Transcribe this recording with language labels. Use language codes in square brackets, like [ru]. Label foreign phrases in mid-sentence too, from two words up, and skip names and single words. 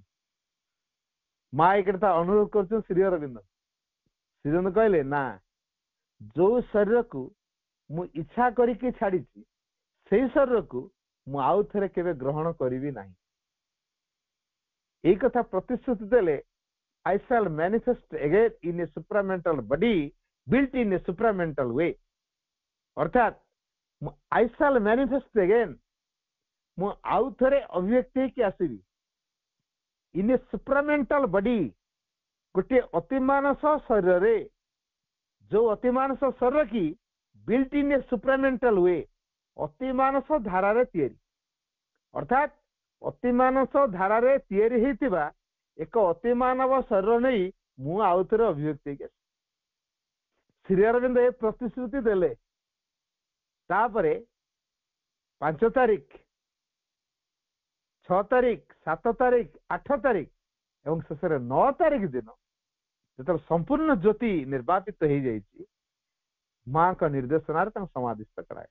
[or] ମା ଏ କଥା ଅନୁରୋଧ କରୁଛନ୍ତି ଶ୍ରୀ ଅରବିନ୍ଦ। ଶ୍ରୀ ଅରବିନ୍ଦ କହିଲେ, ନା, ଯୋଉ ଶରୀରକୁ ମୁଁ ଇଚ୍ଛା କରିକି ଛାଡିଛି ସେଇ ଶରୀରକୁ ମୁଁ ଆଉ ଥରେ କେବେ ଗ୍ରହଣ କରିବି ନାହିଁ। ଏଇ କଥା ପ୍ରତିଶ୍ରୁତି ଦେଲେ, [en] I shall manifest again in a supramental body built in a supramental way। ଅର୍ଥାତ I shall manifest again, [or] ମୁଁ ଆଉ ଥରେ ଅଭିବ୍ୟକ୍ତି ହେଇକି ଆସିବି [en] in a supramental body, [or] ଗୋଟିଏ ଅତିମାନସ ଶରୀରରେ। ଯୋଉ ଅତିମାନସ ଶରୀର କି [en] built in a supramental way, [or] ଅତିମାନସ ଧାରାରେ ତିଆରି। ଅର୍ଥାତ ଅତିମାନସ ଧାରାରେ ତିଆରି ହେଇଥିବା ଏକ ଅତିମାନବ ଶରୀର ନେଇ ମୁଁ ଆଉ ଥରେ ଅଭିବ୍ୟକ୍ତି ହେଇକି ଆସିବି। ଶ୍ରୀ ଅରବିନ୍ଦ ଏ ପ୍ରତିଶ୍ରୁତି ଦେଲେ। ତାପରେ 5 ତାରିଖ, 6 ତାରିଖ, 7 ତାରିଖ, 8 ତାରିଖ ଏବଂ ଶେଷରେ 9 ତାରିଖ ଦିନ ଯେତେବେଳେ ସମ୍ପୂର୍ଣ୍ଣ ଜ୍ୟୋତି ନିର୍ବାପିତ ହେଇଯାଇଛି, ମାଙ୍କ ନିର୍ଦ୍ଦେଶନାରେ ତାଙ୍କୁ ସମାଧିସ୍ଥ କରାଗଲା।